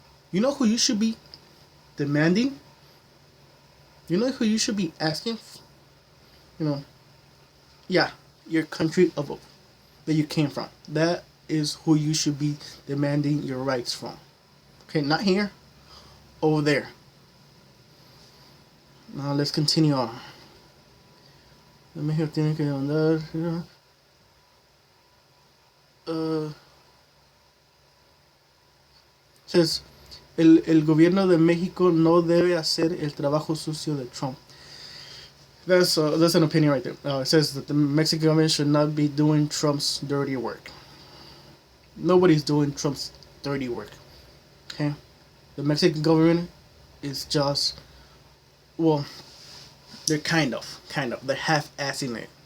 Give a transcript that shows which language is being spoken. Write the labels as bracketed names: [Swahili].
[English] You know who you should be demanding? You know who you should be asking? Yeah, your country that you came from. That is who you should be demanding your rights from. Okay, not here, over there. Now let's continue on. [Spanish] México tiene que demandar. Says el gobierno de México no debe hacer el trabajo sucio de Trump. [English] That's an opinion right there. It says that the Mexican government should not be doing Trump's dirty work. Nobody's doing Trump's dirty work. Okay, the Mexican government is just, well, they're kind of they're half-assing it.